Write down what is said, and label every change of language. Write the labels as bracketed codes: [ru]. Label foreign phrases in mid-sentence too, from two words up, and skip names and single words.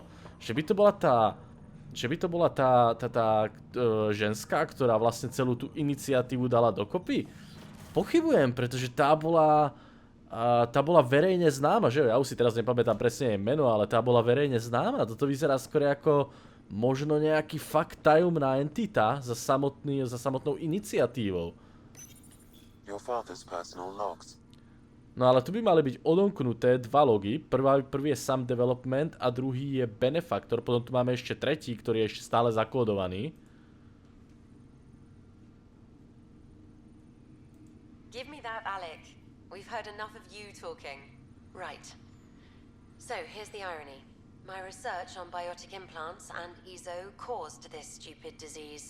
[sk] Že by to bola tá ženská, ktorá vlastne celú tú iniciatívu dala dokopy? Pochybujem, pretože tá bola verejne známa, že? Ja už si teraz nepamätám presne jej meno, ale tá bola verejne známa. Toto vyzerá skôr ako možno nejaký fakt tajomná entita za samotnou iniciatívou. [en] Your father's personal logs. [sk] No ale tu by mali byť odomknuté dva logy. Prvý je Sam Development a druhý je Benefactor. Potom tu máme ešte tretí, ktorý je ešte stále zakódovaný. [en] Give me that, Alec. We've heard enough of you talking. Right. So, here's the irony. My research on biotic implants and EZO caused this stupid disease.